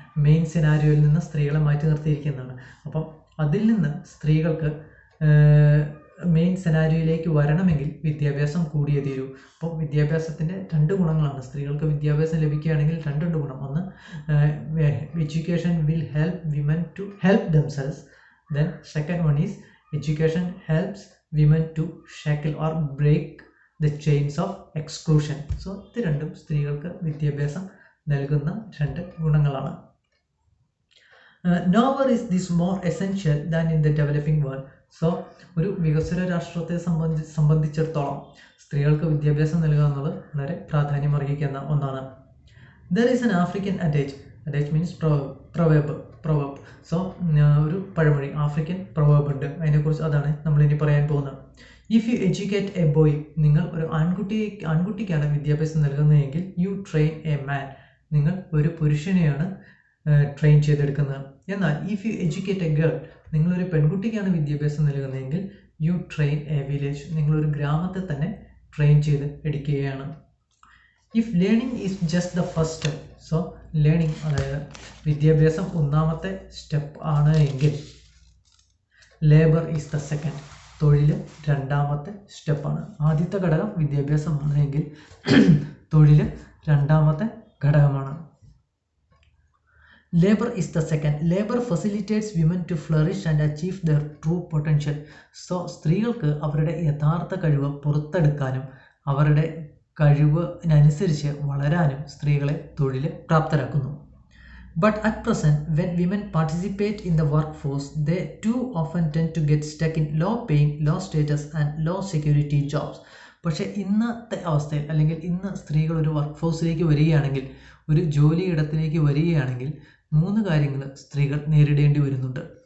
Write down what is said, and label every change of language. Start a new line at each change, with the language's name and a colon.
Malayalam: Main സിനാരിയോയിൽ നിന്ന് സ്ത്രീകളെ മാറ്റി നിർത്തിയിരിക്കുന്നതാണ്. അപ്പം അതിൽ നിന്ന് സ്ത്രീകൾക്ക് മെയിൻ സിനാരിയോയിലേക്ക് വരണമെങ്കിൽ വിദ്യാഭ്യാസം കൂടിയേ തീരൂ. അപ്പോൾ വിദ്യാഭ്യാസത്തിൻ്റെ 2 ഗുണങ്ങളാണ്. സ്ത്രീകൾക്ക് വിദ്യാഭ്യാസം ലഭിക്കുകയാണെങ്കിൽ 2 ഗുണം.
English: ഒന്ന്, education will help women to help themselves. Then second one is education helps women to shackle or break the chains of exclusion.
Malayalam: So ഇത് രണ്ടും സ്ത്രീകൾക്ക് വിദ്യാഭ്യാസം നൽകുന്ന 2 ഗുണങ്ങളാണ്.
English: Nowhere is this more essential than in the developing world.
Malayalam: So ഒരു വികസ്വര രാഷ്ട്രത്തെ സംബന്ധിച്ചിടത്തോളം സ്ത്രീകൾക്ക് വിദ്യാഭ്യാസം നൽകുക എന്നുള്ളത് വളരെ പ്രാധാന്യം അർഹിക്കുന്ന ഒന്നാണ്.
English: There is an African adage means proverb.
Malayalam: So ഒരു പഴമൊഴി, ആഫ്രിക്കൻ പ്രൊവേർബ് ഉണ്ട്. അതിനെക്കുറിച്ച് അതാണ് നമ്മളിനി പറയാൻ പോകുന്നത്.
English: if you educate a boy,
Malayalam: നിങ്ങൾ ഒരു ആൺകുട്ടിക്കാണ് വിദ്യാഭ്യാസം നൽകുന്നതെങ്കിൽ
English: you train a man,
Malayalam: നിങ്ങൾ ഒരു പുരുഷനെയാണ് ട്രെയിൻ ചെയ്തെടുക്കുന്നത്. എന്നാൽ
English: if you educate a girl,
Malayalam: നിങ്ങളൊരു പെൺകുട്ടിക്കാണ് വിദ്യാഭ്യാസം നൽകുന്നതെങ്കിൽ
English: you train a village,
Malayalam: നിങ്ങളൊരു ഗ്രാമത്തെ തന്നെ ട്രെയിൻ ചെയ്ത് എടുക്കുകയാണ്.
English: if learning is just the first step, so learning
Malayalam: അതായത് വിദ്യാഭ്യാസം 1ാമത്തെ സ്റ്റെപ്പ് ആണ് എങ്കിൽ
English: labour is the second,
Malayalam: തൊഴിൽ 2ാമത്തെ സ്റ്റെപ്പാണ്. ആദ്യത്തെ ഘടകം വിദ്യാഭ്യാസമാണ് എങ്കിൽ തൊഴിൽ 2ാമത്തെ ഘടകമാണ്.
English: Labour is the second. Labour facilitates women to flourish and achieve their true potential.
Malayalam: So സ്ത്രീകൾക്ക് അവരുടെ യഥാർത്ഥ കഴിവ് പുറത്തെടുക്കാനും അവരുടെ കഴിവിനനുസരിച്ച് വളരാനും സ്ത്രീകളെ തൊഴിൽ പ്രാപ്തരാക്കുന്നു.
English: But at present, when women participate in the workforce, they too often tend to get stuck in low-paying, low-status and low-security jobs.
Malayalam: പക്ഷേ ഇന്നത്തെ അവസ്ഥയിൽ, അല്ലെങ്കിൽ ഇന്ന് സ്ത്രീകൾ ഒരു വർക്ക് ഫോഴ്സിലേക്ക് വരികയാണെങ്കിൽ, ഒരു ജോലിയിടത്തിലേക്ക് വരികയാണെങ്കിൽ 3 കാര്യങ്ങൾ സ്ത്രീകൾ നേരിടേണ്ടി വരുന്നുണ്ട്.